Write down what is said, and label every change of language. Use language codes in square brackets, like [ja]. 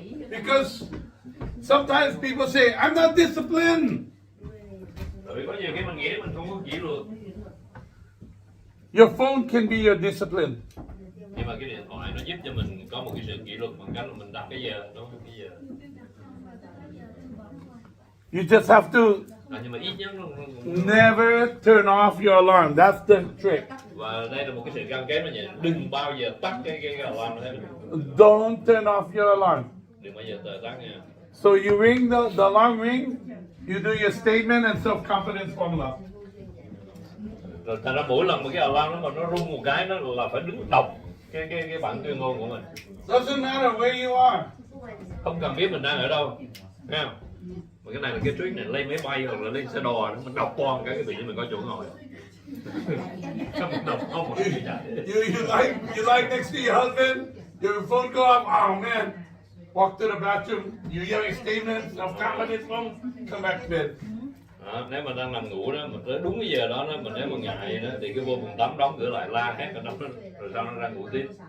[en] Because sometimes people say, I'm not disciplined. [vi] Bởi có nhiều cái mình nghĩ mình không có kỷ luật. [en] Your phone can be your discipline. [vi] Nhưng mà cái điện thoại nó giúp cho mình có một cái sự kỷ luật bằng cách là mình đặt cái giờ, đúng không? Cái giờ. [en] You just have to [vi] Nhưng mà ít nhất nó [en] never turn off your alarm. That's the trick. [vi] và đây là một cái sự cam kết là vậy. Đừng bao giờ tắt cái alarm này. [en] Don't turn off your alarm. [vi] Đừng bao giờ tắt nha. [en] So you ring the alarm ring, you do your statement and self-confidence formula. [vi] Rồi thành ra mỗi lần mà cái alarm nó mà nó rung một cái nó là phải đứng đọc cái bản tuyên ngôn của mình. [en] Doesn't matter where you are. [vi] Không cần biết mình đang ở đâu. Nghe không? Mà cái này là cái trick này, lên máy bay hoặc là lên xe đò mình đọc toàn cái vị mình có chỗ ngồi. Không đọc không một cái gì cả. [en] You like next to your husband, your phone go off, oh man. Walk to the bathroom, you yell a statement, self-confidence phone, come back to bed. [vi] Đó, nếu mà đang nằm ngủ đó, mình tới đúng cái giờ đó, mình nếu mà ngại đó, thì cứ vô phòng tắm đóng cửa lại la hét ở trong đó, rồi sau nó ra ngủ tiếp.